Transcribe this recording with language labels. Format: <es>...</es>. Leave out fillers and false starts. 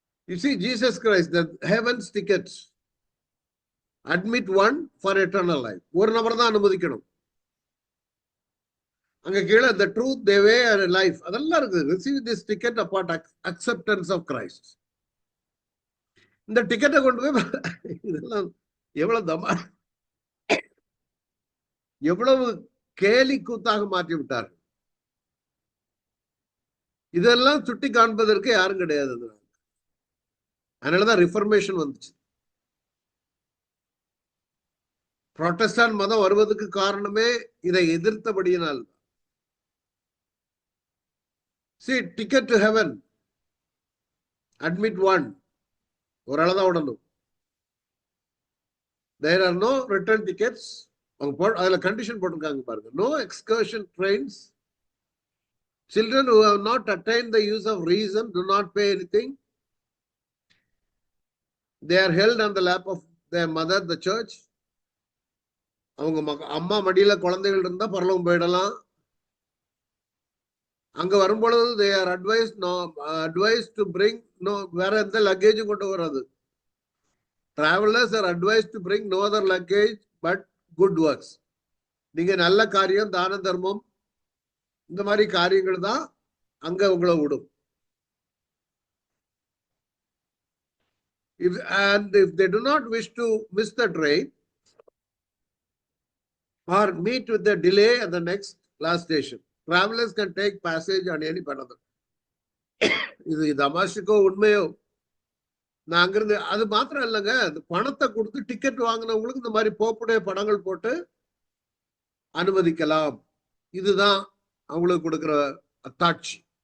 <en>You see, Jesus Christ, the heaven's tickets. Admit one for eternal life.</en> <ta>ஒரு நபர் தான் அனுமதிக்கணும். அங்க கீழே</ta> <en>the truth, the way and life</en> <ta>அதெல்லாம் இருக்கு.</ta> <en>Receive this ticket upon acceptance of Christ.</en> <ta>இந்த டிக்கெட்டை கொண்டு போய் இதெல்லாம் எவ்வளவு தமா, எவ்வளவு கேலி கூத்தாக மாற்றி விட்டார்கள். இதெல்லாம் சுட்டி காண்பதற்கு யாரும் கிடையாது. அதனாலதான் ரிஃபர்மேஷன் வந்துச்சு. புரோட்டஸ்டான்ட் மதம் வருவதற்கு காரணமே இதை எதிர்த்தபடியினால்.</ta> <en>See, ticket to heaven, admit one,</en> <ta>ஒரு அளவுதான் விடணும்.</ta> <en>There are no return tickets.</en> <ta>அதுல கண்டிஷன் போட்டிருக்காங்க பாருங்க.</ta> <en>No excursion trains. Children who have not attained the use of reason do not pay anything. They are held on the lap of their mother, the church.</en> <ta>அவங்க அம்மா மடியில குழந்தைகள் இருந்தா பரலோகம் போயிடலாம். அங்க வரும்பொழுது</ta> <en>they are advised to bring</en> <ta>வேற எந்த லக்கேஜும் கொண்டு வராது.</ta> <en>Travelers are advised to bring no other luggage but good works.</en> <ta>நீங்க நல்ல காரியம், தான தர்மம், இந்த மாதிரி காரியங்கள் தான் அங்க உங்களை விடும்.</ta> <en>If they do not wish to miss the train or meet with the delay at the next last station, travelers can take passage on any part of the.</en> <ta>இது தமாஷுக்கோ உண்மையோ, நான் அங்கிருந்து அது மாத்திரம் இல்லைங்க, பணத்தை கொடுத்து டிக்கெட் வாங்கினவங்களுக்கு இந்த மாதிரி போப்புடைய படங்கள் போட்டு அனுமதிக்கலாம். இதுதான் அவங்களுக்கு கொடுக்கிற அத்தாட்சி.</ta>